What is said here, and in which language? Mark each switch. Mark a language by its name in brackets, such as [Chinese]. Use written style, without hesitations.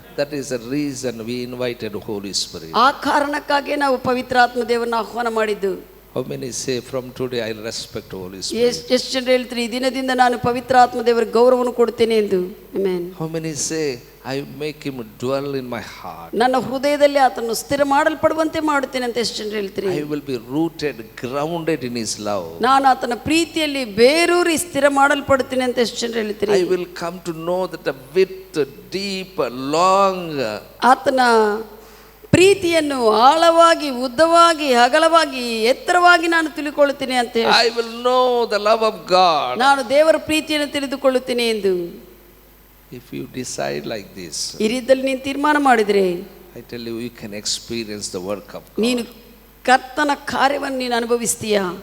[English] That is the reason we invited Holy Spirit. [Kannada] ಆ ಕಾರಣಕ್ಕಾಗಿ ನಾವು ಪವಿತ್ರಾತ್ಮ ದೇವರನ್ನು ಆಹ್ವಾನ ಮಾಡಿದ್ದು. [English] How many say from today I respect Holy Spirit? [Kannada] ಎಷ್ಟು ಜನರು ಹೇಳ್ತಾರೆ ಈ ದಿನದಿಂದ ನಾನು ಪವಿತ್ರಾತ್ಮ ದೇವರಿಗೆ ಗೌರವವನ್ನು ಕೊಡ್ತೇನೆ ಎಂದು. Amen. [English] How many say I make him dwell in my heart? [Kannada] ನನ್ನ ಹೃದಯದಲ್ಲಿ ಆತನು ಸ್ಥಿರ ಮಾಡಲ್ಪಡುವಂತೆ ಮಾಡುತ್ತೇನೆ ಅಂತ ಎಷ್ಟು ಜನರು ಹೇಳ್ತೀರಿ? [English] I will be rooted, grounded in his love. [Kannada] ನಾನು ಆತನ ಪ್ರೀತಿಯಲ್ಲಿ ಬೇರೂರಿ ಸ್ಥಿರ ಮಾಡಲ್ಪಡುತ್ತೇನೆ ಅಂತ ಎಷ್ಟು ಜನರು ಹೇಳ್ತೀರಿ? [English] I will come to know that the width, deep, long. [Kannada] ಆತನ ಪ್ರೀತಿಯನ್ನು ಆಳವಾಗಿ, ಉದ್ದವಾಗಿ, ಅಗಲವಾಗಿ, ಎತ್ತರವಾಗಿ ನಾನು ತಿಳಿದುಕೊಳ್ಳುತ್ತೇನೆ ಅಂತ ಹೇಳಿ. [English] I will know the love of God. [Kannada] ನಾನು ದೇವರ ಪ್ರೀತಿಯನ್ನು ತಿಳಿದುಕೊಳ್ಳುತ್ತೇನೆ ಎಂದು. [English] If you decide like this, [Kannada] ಈ ರೀತಿಯಲ್ಲಿ ನೀನು ತೀರ್ಮಾನ ಮಾಡಿದರೆ, [English] I tell you, you can experience the work of God. [Kannada] ನೀನು ಕರ್ತನ ಕಾರ್ಯವನ್ನು ನೀನು ಅನುಭವಿಸ್ತೀಯಾ?